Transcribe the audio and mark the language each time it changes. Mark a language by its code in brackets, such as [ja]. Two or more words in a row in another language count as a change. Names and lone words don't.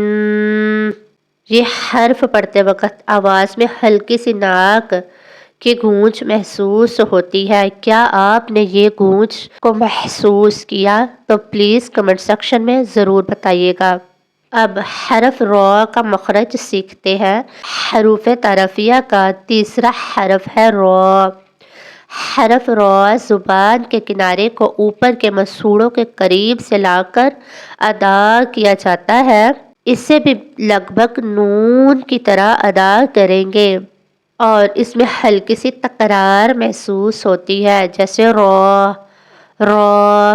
[ur] یہ حرف پڑھتے وقت آواز میں ہلکی سی ناک کی گونج محسوس ہوتی ہے۔ کیا آپ نے یہ گونج کو محسوس کیا؟ تو [en] please comment section [ur] میں ضرور بتائیے گا۔ اب حرف را کا مخرج سیکھتے ہیں۔ حروف طرفیہ کا تیسرا حرف ہے را۔ حرف را زبان کے کنارے کو اوپر کے مسوڑوں کے قریب سے لا کر ادا کیا جاتا ہے۔ اسے بھی لگ بھگ نون کی طرح ادا کریں گے اور اس میں ہلکی سی تکرار محسوس ہوتی ہے، جیسے را، را۔